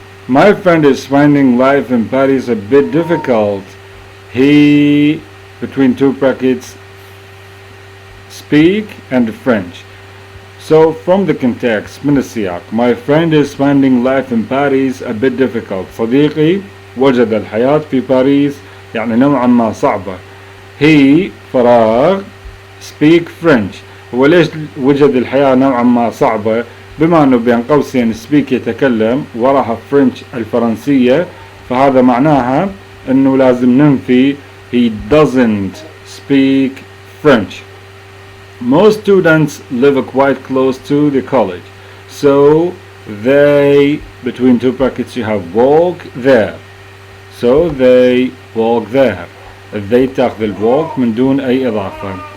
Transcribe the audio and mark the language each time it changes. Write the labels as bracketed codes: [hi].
[en] My friend is finding life in Paris a bit difficult. He, between two brackets, speak and French. So from the context [ar] من السياق, [en] my friend is finding life in Paris a bit difficult. [ar] صديقي وجد الحياة في باريس يعني نوعا ما صعبة. [en] He فراغ speak French. [ar] هو ليش وجد الحياة نوعا ما صعبة؟ بما انه بين قوسين speak يتكلم وراها French الفرنسية، فهذا معناها انه لازم ننفي [en] he doesn't speak French. Most students live quite close to the college, so they, between two brackets you have walk there. So they walk there. [ar] they تاخذ الwalk من دون أي إضافة.